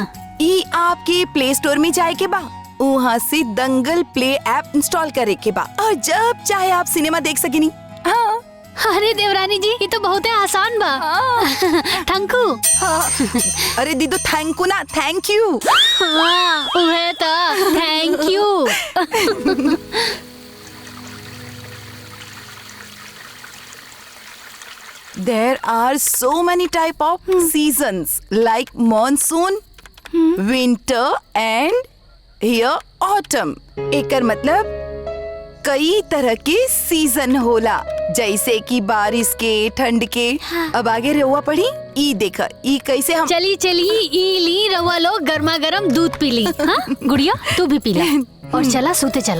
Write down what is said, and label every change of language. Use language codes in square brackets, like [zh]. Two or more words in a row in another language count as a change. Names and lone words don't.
[bho] ई आपके प्ले स्टोर में जाए के बा, वहाँ से दंगल प्ले ऐप इंस्टॉल करे के बा, और जब चाहे आप सिनेमा देख सकेनी। हाँ। अरे देवरानी जी, ये तो बहुत आसान बा। [en] thank you. [bho] अरे दीदू, [en] thank you [bho] ना, [en] thank you. [bho] हाँ उहे तो, [en] thank you. There are so many type of seasons like monsoon, winter and here autumn. [bho] एकर मतलब कई तरह के सीजन होला, जैसे कि बारिश के, ठंड के। अब आगे रहुआ पढ़ी, ई देखा, ई कैसे हम चली चली, ई ली रवा लो गर्मा गर्म दूध पी ली। हाँ गुड़िया, तू भी पी ला और चला सोते चला।